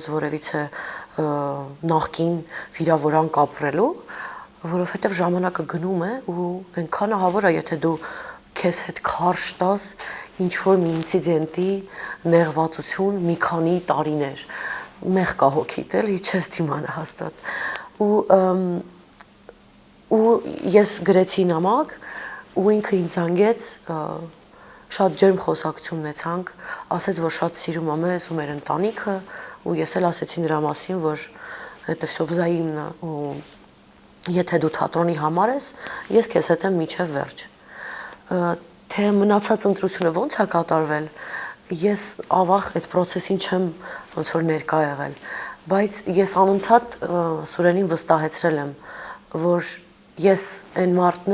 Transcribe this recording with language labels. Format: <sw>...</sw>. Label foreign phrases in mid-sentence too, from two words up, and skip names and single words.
<hy>որևիցե նախկին վիրավորանք ապրելու, որովհետև ժամանակը գնում է ու այնքան ահավոր է, եթե դու քեզ հետ քարշ տաս ինչ որ մի ինցիդենտի նեղվածություն մի քանի տարիներ, մեղք կա հոգիդ, էլի չես դիմանա հաստատ։ Ու ու ես գրեցի նամակ ու ինքը ինձ զանգեց, շատ ջերմ խոսակցություն ունեցանք, ասեց, որ շատ սիրում է մեզ ու մեր ընտանիքը, ու ես էլ ասեցի նրա մասին, որ</hy> <ru>это всё взаимно,</ru> <hy>ու եթե դու թատրոնի համար ես, ես քեզ հետ եմ մինչև վերջ։ Թե մնացած ընտրությունը ո՞նց է կատարվել, ես ավաղ այդ process-ին չեմ ոնց որ ներկա եղել, բայց ես անընդհատ Սուրենին վստահեցրել եմ, որ ես այն մարդն</hy>